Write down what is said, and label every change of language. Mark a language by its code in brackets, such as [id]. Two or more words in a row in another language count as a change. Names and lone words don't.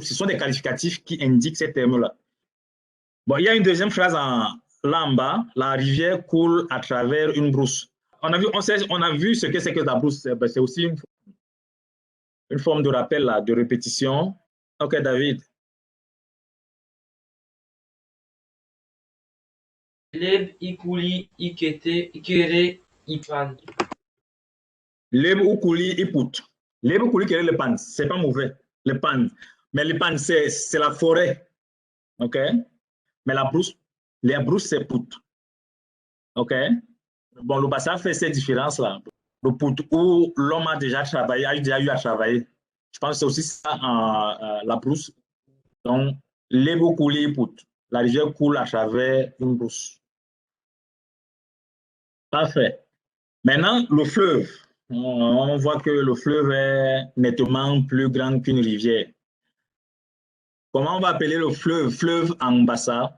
[fr] Ce sont des qualificatifs qui indiquent ces termes-là. Bon, il y a une deuxième phrase là en bas. La rivière coule à travers une brousse. On a vu ce que c'est que la brousse. C'est aussi une forme de rappel, là, de répétition. OK, David. [bas] Leb, ikuli, ikete, ikere, ipan. Leb, ukuli, iput. Leb, ukuli, [fr] quel est le pan? C'est pas mauvais, le pan. Mais le pan, c'est la forêt. OK? Mais la brousse c'est put. OK? Bon, le Bassa fait ces différences-là. Le put où l'homme a déjà travaillé, a déjà eu à travailler. Je pense que c'est aussi ça, la brousse. Donc, [bas] leb, ukuli, iput. [fr] La rivière coule à travers une brousse. Parfait. Maintenant, le fleuve. On voit que le fleuve est nettement plus grand qu'une rivière. Comment on va appeler le fleuve? Fleuve en Bassa.